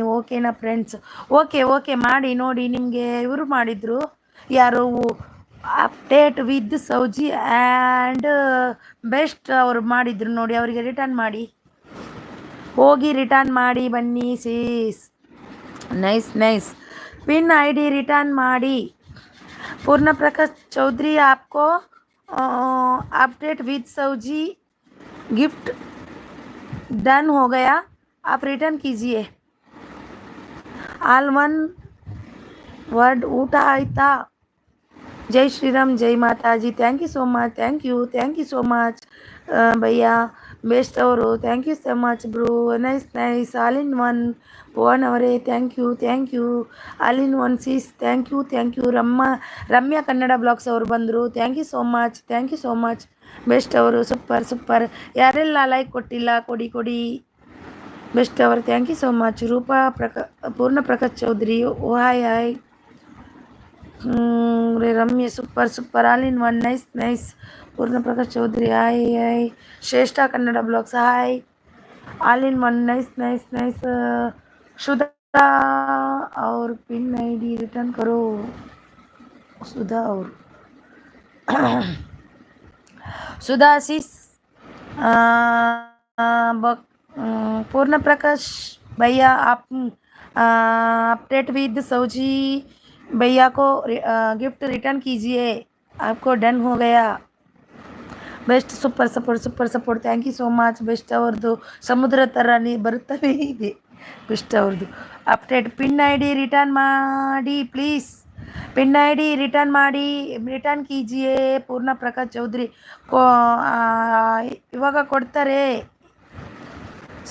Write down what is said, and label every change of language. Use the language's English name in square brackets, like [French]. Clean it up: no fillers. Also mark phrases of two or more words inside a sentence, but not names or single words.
[Kannada] ಓಕೆನಾ ಫ್ರೆಂಡ್ಸ್? ಓಕೆ ಓಕೆ ಮಾಡಿ ನೋಡಿ. ನಿಮಗೆ ಇವರು ಮಾಡಿದರು, ಯಾರು ಅಪ್ಡೇಟ್ ವಿತ್ ಸೌಜಿ ಆ್ಯಂಡ್ ಬೆಸ್ಟ್ ಅವರು ಮಾಡಿದರು ನೋಡಿ, ಅವರಿಗೆ ರಿಟರ್ನ್ ಮಾಡಿ. ಹೋಗಿ ರಿಟರ್ನ್ ಮಾಡಿ ಬನ್ನಿ ಸೀಸ್. [English] nice nice. pin ID return माड़ी. [Hindi] पूर्ण प्रकाश चौधरी आपको अपडेट विद सौजी [English] gift done [Hindi] हो गया, आप रिटर्न कीजिए. [English] all one word [Kannada] ಊಟ ಆಯ್ತಾ. [Hindi] जय श्री राम, जय माता जी. [English] thank you so much. thank you so much भैया. बेस्ट ಅವರು thank you so much bro. nice nice. ಆಲ್ ಇನ್ ಒನ್ ಭುವನ್ ಅವರೇ thank you. [Kannada] ಆಲ್ ಇನ್ ಒನ್ ಸೀಸ್ [English] thank you. [Kannada] ರಮ್ಯಾ ಕನ್ನಡ ಬ್ಲಾಗ್ಸ್ ಅವರು ಬಂದರು. [English] thank you so much. ಬೆಸ್ಟ್ ಅವರು ಸೂಪರ್. [Kannada] ಯಾರೆಲ್ಲ ಲೈಕ್ ಕೊಟ್ಟಿಲ್ಲ ಕೊಡಿ. ಬೆಸ್ಟ್ ಅವರು [English] ಥ್ಯಾಂಕ್ ಯು ಸೋ ಮಚ್. [Kannada] ಪೂರ್ಣ ಪ್ರಕಾಶ್ ಚೌಧರಿ ಹಾಯ್. ರಮ್ಯ ಸೂಪರ್. ಆಲ್ ಇನ್ ಒನ್ ನೈಸ್. [Hindi] पूर्ण प्रकाश चौधरी हाय. श्रेष्ठा कन्नड़ ब्लॉग्स हाय. ऑल इन वन नाइस. सुधा और [English] pin ID return [Hindi] करो. सुधा और सुधा आशीष पूर्ण प्रकाश भैया आप अपडेट विद सौजी भैया को [English] gift return [Hindi] कीजिए, आपको डन हो गया. [English] ಬೆಸ್ಟ್ super support thank you so much. [Kannada] ಬೆಸ್ಟ್ ಅವ್ರದ್ದು ಸಮುದ್ರ ಥರ ಬರುತ್ತಲೇ ಇದೆ ಬೆಸ್ಟ್ ಅವ್ರದ್ದು ಅಪ್ಡೇಟ್. [English] pin I D return ಮಾಡಿ please. pin I D return ಮಾಡಿ, ರಿಟರ್ನ್ ಕೀಜಿಯೇ. [Kannada] ಪೂರ್ಣ ಪ್ರಕಾಶ್ ಚೌಧರಿ ಇವಾಗ ಕೊಡ್ತಾರೆ.